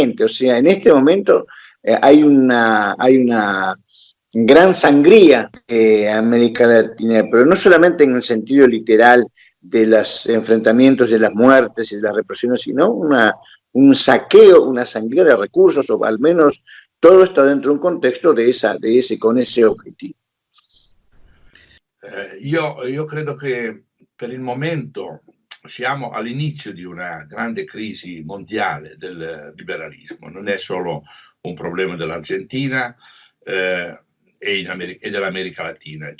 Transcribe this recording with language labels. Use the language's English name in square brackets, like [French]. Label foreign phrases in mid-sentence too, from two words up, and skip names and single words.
[Spanish] O sea, en este momento hay una gran sangría en América Latina, pero no solamente en el sentido literal de los enfrentamientos, de las muertes y de las represiones, sino un saqueo, una sangría de recursos, o al menos todo está dentro de un contexto con ese objetivo. [Italian] Io credo che per il momento siamo all'inizio di una grande crisi mondiale del liberalismo. Non è solo un problema dell'Argentina e dell'America Latina.